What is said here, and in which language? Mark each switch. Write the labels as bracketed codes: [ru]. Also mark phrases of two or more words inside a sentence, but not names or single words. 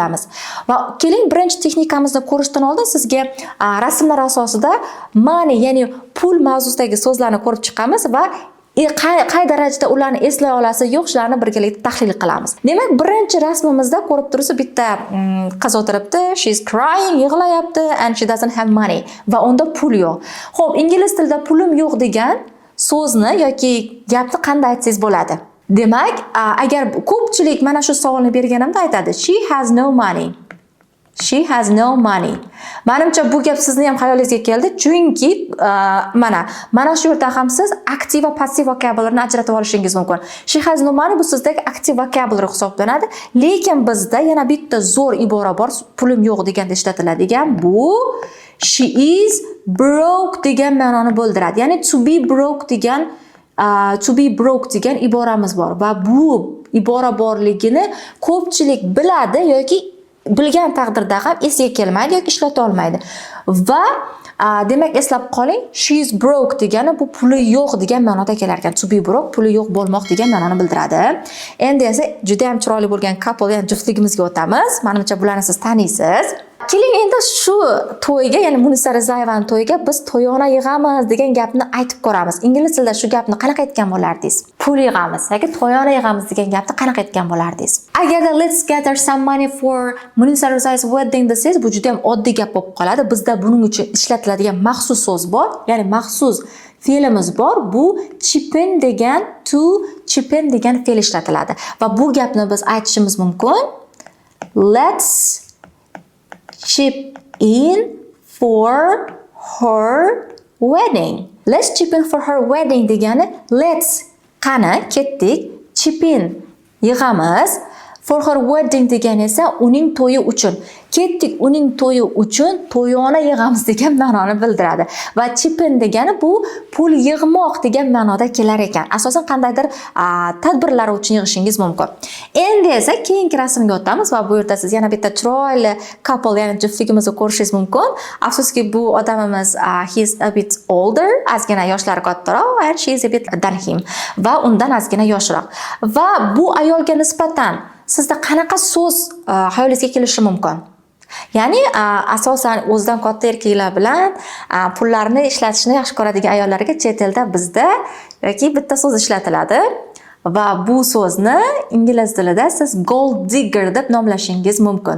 [uz] Va keling, birinchi texnikamizni ko'rishdan oldin sizga rasmlar asosida money, ya'ni pul mavzusidagi so'zlarni ko'rib chiqamiz va qay darajada ularni eslay olasiz, yo'q, shularni birgalikda tahlil qilamiz. Demak, birinchi rasmimizda ko'rib turibsiz, bitta qiz o'tiribdi, [en] she's crying, yig'layapti and she doesn't have money [uz] va unda pul yo'q. Xo'p, ingliz tilida pulim yo'q degan so'zni yoki gapni qanday aytsangiz bo'ladi? Demak, agar ko'pchilik mana shu savolni berganimda aytadi, [en] she has no money. She has no money. [uz] Menimcha bu gap sizni ham xayolingizga keldi, chunki mana shu yerda ham siz aktiv va passiv vocabularyni ajratib olishingiz mumkin. [en] She has no money [uz] bu sizdagi aktiv vocabulary hisoblanadi, lekin bizda yana bitta zo'r ibora bor, pulim yo'q deganda ishlatiladigan. Bu [en] she is broke [uz] degan ma'noni bildiradi. Ya'ni [en] to be broke [uz] degan iboramiz bor va bu ibora borligini ko'pchilik biladi yoki bilgan taqdirda ham esiga kelmaydi yoki ishlata olmaydi. Va demak, eslab qoling, [en] she is broke [uz] degani bu puli yo'q degan ma'noda kelar ekan. [en] To be broke [uz] puli yo'q bo'lmoq degan ma'noni bildiradi. Endi esa juda ham chiroyli bo'lgan couple, ya'ni juftligimizga o'tamiz. Menimcha bularni siz taniysiz. Keling endi shu to'yga, ya'ni Munisa Rizayevaning to'yiga biz to'yona yig'amiz degan gapni aytib ko'ramiz. Ingliz tilida shu gapni qanaqa aytgan bo'lardingiz? Pul yig'amiz yoki to'yona yig'amiz degan gapni qanaqa aytgan bo'lardingiz? Agarda [en] let's gather some money for Munisa Rizayeva's wedding [uz] desangiz, bu juda ham oddiy gap bo'lib qoladi. Bizda buning uchun ishlatiladigan maxsus so'z bor, ya'ni maxsus fe'limiz bor. Bu [en] chip in [uz] degan, [en] to chip in [uz] degan fe'l ishlatiladi. Va bu gapni biz aytishimiz mumkin. [en] Let's chip in for her wedding. Let's chip in for her wedding degani let's, [uz] qani, ketdik, [en] chip in, [uz] yig'amiz, [en] For her wedding [uz] degani esa uning to'yi uchun. Ketdik uning to'yi uchun to'yona yig'amiz degan ma'noni bildiradi. Va [en] chip in [uz] degani bu pul yig'moq degan ma'noda kelar ekan. Asosan qandaydir tadbirlar uchun yig'ishingiz mumkin. Endi esa keyingi rasmga o'tamiz va bu yerda siz yana bitta chiroyli couple, ya'ni juftligimizni ko'rishingiz mumkin. Afsuski bu odamimiz [en] he's a bit older, [uz] ozgina yoshlari kattaroq, [en] and she is a bit than him. [uz] Va undan ozgina yoshroq. Va bu ayolga nisbatan sizda qanaqa so'z hayolingizga kelishi mumkin? Ya'ni asosan o'zidan katta erkaklar bilan pullarni ishlatishni yaxshi ko'radigan ayollarga chet elda bizda yoki bitta so'z ishlatiladi va bu so'zni ingliz tilida siz [en] gold digger [uz] deb nomlashingiz mumkin.